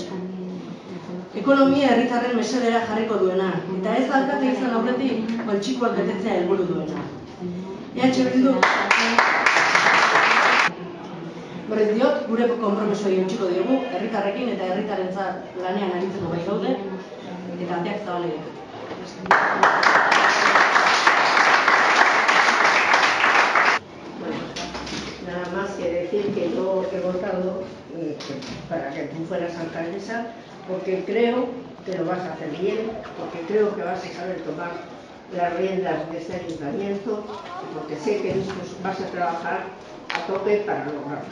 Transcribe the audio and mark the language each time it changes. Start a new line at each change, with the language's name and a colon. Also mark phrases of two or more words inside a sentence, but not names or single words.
Basque: Ekonomia herritarren mesedera jarriko duena, eta ez alkate izan aurretik poltsikoak betetzea helburu duena. EH Bilduk berriz diot, gure konpromisoei eutsiko diogu, herritarrekin eta herritarrentzat lanean aritzeko bai gaude, eta ateak zabalek.
Spanish: Nada más que decir que yo he votado para que tú fueras alcaldesa porque creo que lo vas a hacer bien, porque creo que vas a saber tomar las riendas de este ayuntamiento y porque sé que vas a trabajar a tope para lograrlo.